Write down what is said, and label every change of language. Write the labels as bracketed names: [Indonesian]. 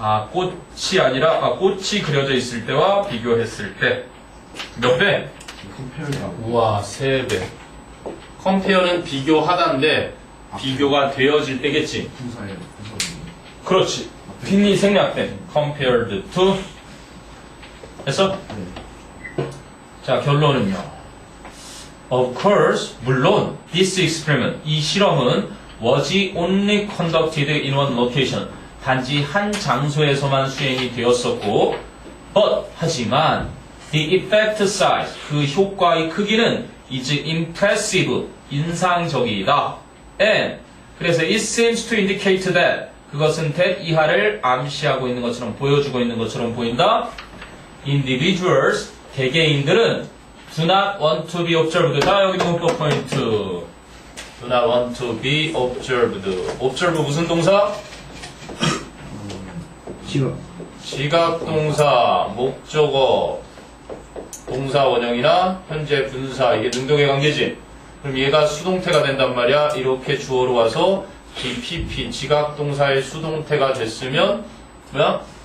[Korean] 꽃이 아니라 꽃이 그려져 있을 때와 비교했을 때. 몇 배? 컴페어라고. 우와, 3배. compare는 비교하다인데 비교가 되어질 때겠지. 분사예요. 그렇지. 빈이 생략된 compared to. 됐어? 네. 자, 결론은요. [English] Of course, [Korean] 물론 [English] this experiment, [Korean] 이 실험은 [English] was only conducted in one location. [Korean] 단지 한 장소에서만 수행이 되었었고, but 하지만 [English] the effect size, [Korean] 그 효과의 크기는 [English] is impressive, [Korean] 인상적이다. And 그래서 [English] it seems to indicate that [Korean] 그것은 that 이하를 암시하고 있는 것처럼 보여주고 있는 것처럼 보인다. [English] Individuals, [Korean] 개개인들은 [English] do not want to be observed. [Korean] 자, 여기도 문법 포인트. [English] do not want to be observed. [Korean] observe 무슨 동사? 지각 동사, 목적어, 동사 원형이나 현재 분사, 이게 능동의 관계지. 그럼 얘가 수동태가 된단 말이야. 이렇게 주어로 와서 DPP, 지각 동사의 수동태가 됐으면 뭐야?